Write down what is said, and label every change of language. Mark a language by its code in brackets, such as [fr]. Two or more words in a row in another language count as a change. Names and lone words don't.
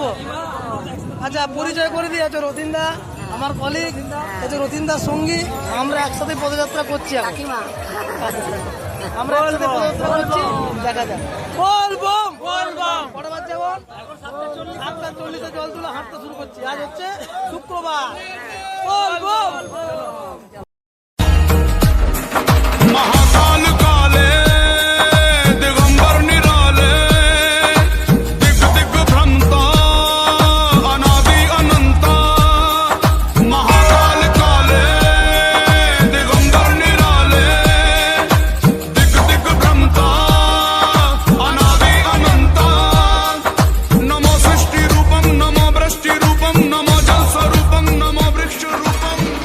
[bn] আচ্ছা, পরিচয় করে দিয়ে আছে রতিনদা, আমার কলিগ, এই যে রতিনদার সঙ্গী। আমরা একসাথে পদযাত্রা করছি এখন। আমরা একসাথে পদযাত্রা করছি, দেখা যাক। বলবম বলবম। কটা বাজছে এখন? 7:40 জল তুলে হাঁটতে শুরু করছি। আজ হচ্ছে শুক্রবার। বলবম। [sa] महाकाल काले दिगंबर निराले दिग दिग भ्रमता अनादि अनंता महाकाल काले दिगंबर निराले दिग दिग भ्रमता अनादि अनंता नमो सृष्टि रूपम नमो वृष्टि रूपम नमो जल स्वरूपम नमो वृक्ष रूपम